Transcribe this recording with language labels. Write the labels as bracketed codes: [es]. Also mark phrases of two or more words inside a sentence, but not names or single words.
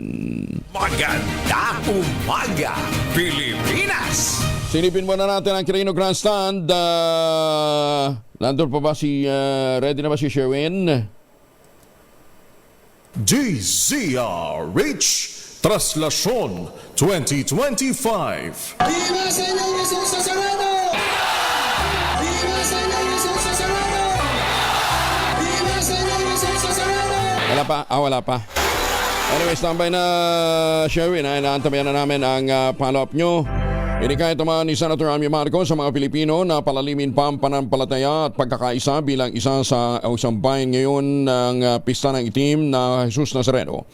[tl] Magandang umaga, Pilipinas! Silipin muna natin ang Quirino Grandstand. Nandun pa ba ready na ba si Sherwin? DZRH Translasyon 2025. [es] Viva Señor Jesús Nazareno! Viva Señor Jesús Nazareno! Viva Señor Jesús Nazareno! [tl] Wala pa. Anyway, standby na Sherwin. Inaantabayan na namin ang follow-up nyo. Inikahit naman ni Senator Amy Marcos sa mga Pilipino na palalimin pa ang pananampalataya at pagkakaisa bilang isa sa isang bayan ngayon ng Pista ng Itim na Jesus Nazareno.